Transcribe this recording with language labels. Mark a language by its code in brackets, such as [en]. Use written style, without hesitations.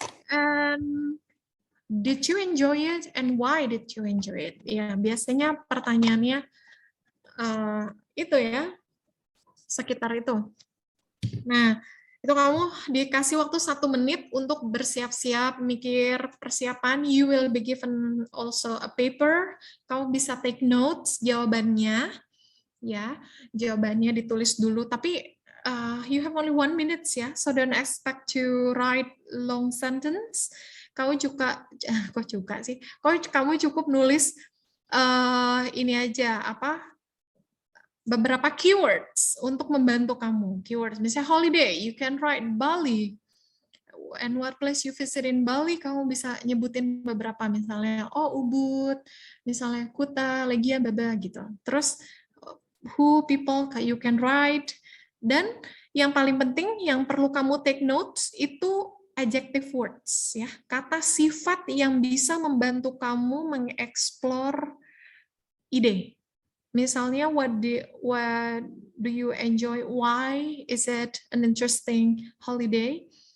[en] And did you enjoy it? And why did you enjoy it? [id] Ya, biasanya pertanyaannya itu ya, sekitar itu. Nah, itu kamu dikasih waktu 1 menit untuk bersiap-siap, mikir persiapan. [en] You will be given also a paper. [id] Kamu bisa [en] take notes [id] jawabannya, [en] ya. [id] Jawabannya ditulis dulu. Tapi [en] you have only 1 minute ya, so don't expect to write long sentence. [id] Kamu cukup nulis ini aja beberapa keywords untuk membantu kamu. [en] Keywords, misalnya holiday, you can write Bali. And what place you visit in Bali, [id] kamu bisa nyebutin beberapa, misalnya, [en] Ubud, misalnya Kuta, Legia, Baba, gitu. Terus, who, people, you can write. [id] Dan yang paling penting, yang perlu kamu take notes, itu adjective words, ya. Kata sifat yang bisa membantu kamu mengeksplor ide. [en] Misalnya, what do you enjoy? Why is it an interesting holiday?